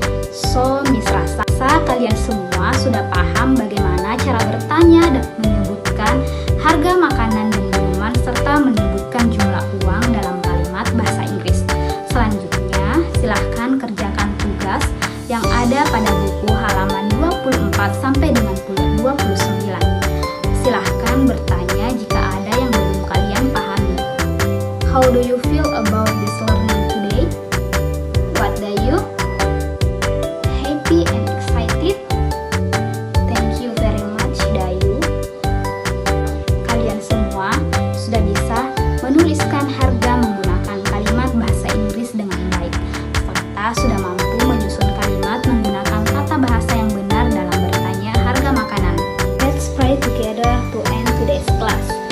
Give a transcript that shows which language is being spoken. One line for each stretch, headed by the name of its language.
Indonesian: So, Miss rasa kalian semua sudah paham bagaimana cara bertanya dan menyebutkan harga makanan dan minuman serta menyebutkan jumlah uang dalam kalimat bahasa Inggris. Selanjutnya, silahkan kerjakan tugas yang ada pada buku halaman 24 sampai dengan 29. Silahkan bertanya jika ada yang belum kalian pahami.
English: How do you feel about this learning today? What do you? Happy and excited? Thank you very much, Dayu.
Indonesian: Kalian semua sudah bisa menuliskan harga menggunakan kalimat bahasa Inggris dengan baik, serta sudah mampu menyusun kalimat menggunakan tata bahasa yang benar dalam bertanya harga makanan.
English: Let's pray together to end today's class.